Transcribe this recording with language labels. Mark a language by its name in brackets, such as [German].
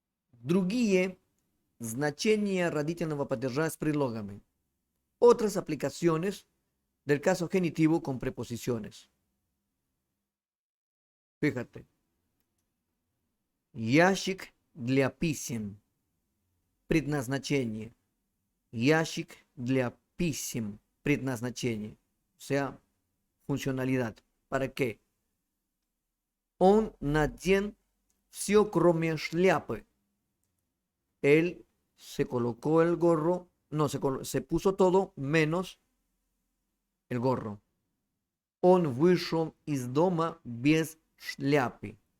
[Russian] Другие значения родительного падежа с предлогами. [Spanish] Otras aplicaciones del caso genitivo con preposiciones. Fíjate. [Russian] Ящик для писем. Предназначение. Ящик для писем. Предназначение. [Spanish] O sea, funcionalidad. ¿Para qué? [Russian] Он надел все, кроме шляпы. [Spanish] Él se colocó el gorro, no, se puso todo menos el gorro. [Russian] Он вышел из дома без шляпы.